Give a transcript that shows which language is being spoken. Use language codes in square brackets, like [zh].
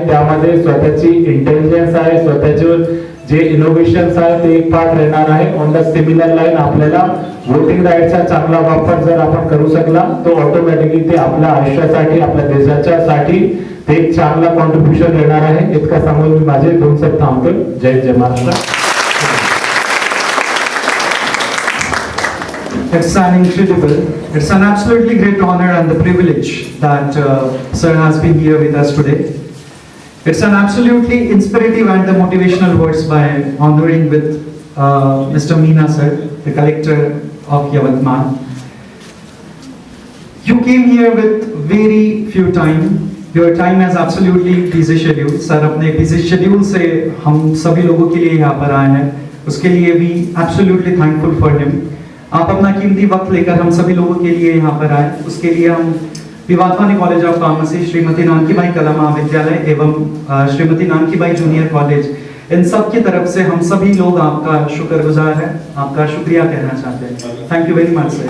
[mr] त्यामध्ये स्वतःची इंटेलिजन्स आहे, स्वतःचे जे इनोव्हेशन्स आहे ते एक पार्ट राहणार आहे. ऑन द सिमिलर लाईन आपल्याला वोटिंग राईटचा चांगला वापर जर आपण करू शकला तो ऑटोमॅटिकली ते आपल्या आयुष्यासाठी आपल्या देशाच्या साठी ते एक चांगला कॉन्ट्रीब्युशन देणार आहे. इतका सांगून मी माझे 2 शब्द थांबतो. जय Maharashtra. [en] It's an incredible, it's an absolutely great honor and the privilege that Sir has been here with us today. It's an absolutely inspirative and the motivational words by honoring with Mr. Meena Sir, the collector of Yavatmal. You came here with very few time. Your time has absolutely busy schedule. [hi] Sir अपने busy schedule से हम सभी लोगों के लिए यहाँ पर आए हैं. उसके लिए भी [en] absolutely thankful for him. [hi] आप अपना कीमती वक्त लेकर हम सभी लोगों के लिए यहाँ पर आए, उसके लिए हम विवादवानी कॉलेज ऑफ फार्मेसी, श्रीमती नानकीबाई कला महाविद्यालय एवं श्रीमती नानकीबाई जूनियर कॉलेज, इन सब की तरफ से हम सभी लोग आपका शुक्रगुजार हैं, आपका शुक्रिया कहना चाहते हैं. [en] Thank you very much sir.